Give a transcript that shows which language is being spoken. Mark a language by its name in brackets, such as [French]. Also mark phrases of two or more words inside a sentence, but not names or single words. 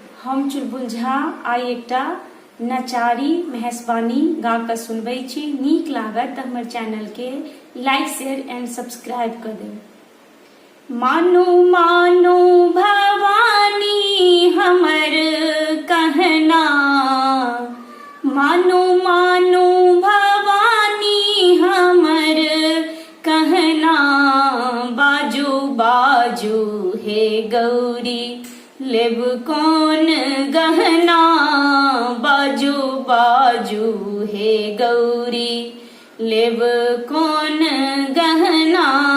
[Maithili] हम चुलबुल झा आई एकटा नचारी मेहसबानी गा कऽ सुनबै छी। नीक लागत तऽ हमर चैनल के [English] like share and subscribe [Maithili] कर देब। मानो मानो भवानी हमर कहना, मानो मानो भवानी हमर कहना, बाजू बाजू हे गौरी लेब कौन गहना, बाजू बाजू हे गौरी लेब कौन गहना।